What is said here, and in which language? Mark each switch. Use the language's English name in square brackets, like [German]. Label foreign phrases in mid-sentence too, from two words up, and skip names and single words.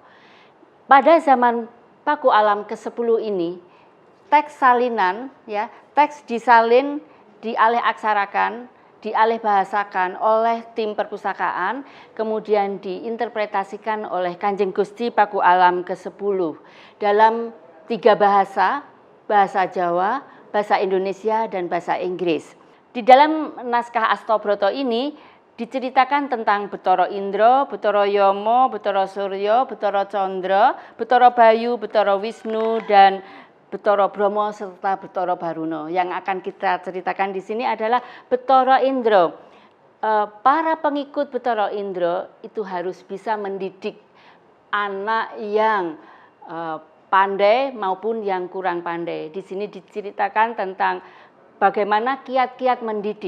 [Indonesian] Pada zaman Pakualam ke-10 ini, teks salinan ya, teks disalin, dialih aksarakan, dialih bahasakan oleh tim perpustakaan, kemudian diinterpretasikan oleh Kanjeng Gusti Pakualam ke-10 dalam 3 bahasa, bahasa Jawa, bahasa Indonesia, dan bahasa Inggris. Di dalam naskah Astrobroto ini diceritakan tentang Betara Indra, Betara Yama, Betara Surya, Betara Candra, Betara Bayu, Betara Wisnu, dan Betara Brahma serta Betara Baruna. Yang akan kita ceritakan di sini adalah Betara Indra. Para pengikut Betara Indra itu harus bisa mendidik anak yang pandai maupun yang kurang pandai. Di sini diceritakan tentang bagaimana kiat-kiat mendidik.